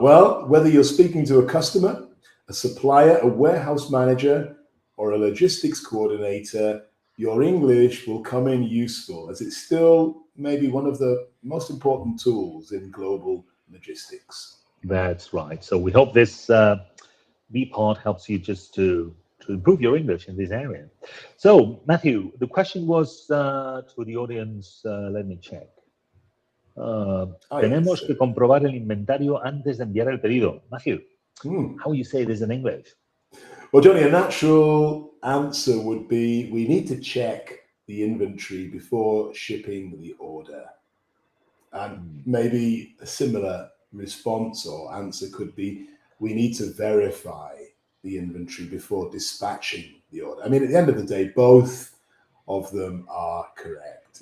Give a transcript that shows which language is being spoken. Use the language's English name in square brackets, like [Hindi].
[English] Well, whether you're speaking to a customer, a supplier, a warehouse manager, or a logistics coordinator, your English will come in useful, as it's still maybe one of the most important tools in global logistics. That's right. So we hope this Bpod helps you just to improve your English in this area. So, Matthew, the question was to the audience, let me check. [Spanish] Tenemos que comprobar el inventario antes de enviar el pedido. [English] Matthew, how will you say this in English? Well, Johnny, a natural answer would be we need to check the inventory before shipping the order. And maybe a similar response or answer could be we need to verify the inventory before dispatching the order. I mean, at the end of the day, both of them are correct.